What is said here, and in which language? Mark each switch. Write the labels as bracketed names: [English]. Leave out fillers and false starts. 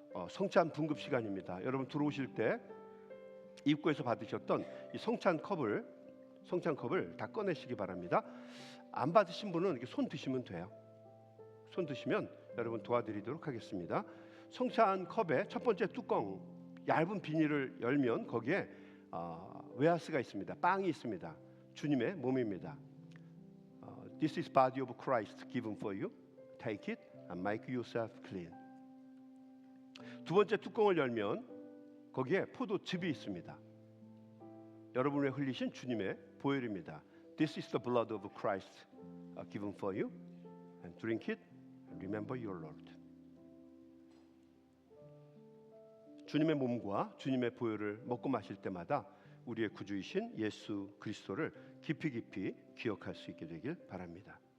[Korean] 성찬 분급 시간입니다. 여러분 들어오실 때 입구에서 받으셨던 이 성찬 컵을 다 꺼내시기 바랍니다. 안 받으신 분은 이렇게 손 드시면 돼요. 손 드시면 여러분 도와드리도록 하겠습니다. 성찬 컵의 첫 번째 뚜껑, 얇은 비닐을 열면 거기에 웨하스가 있습니다. 빵이 있습니다. 주님의 몸입니다. [English] This is body of Christ given for you. Take it and make yourself clean. [Korean] 두 번째 뚜껑을 열면 거기에 포도즙이 있습니다. 여러분의 흘리신 주님의 보혈입니다. [English] This is the blood of Christ given for you. And drink it and remember your Lord. [Korean] 주님의 몸과 주님의 보혈을 먹고 마실 때마다 우리의 구주이신 예수 그리스도를 깊이 깊이 기억할 수 있게 되길 바랍니다.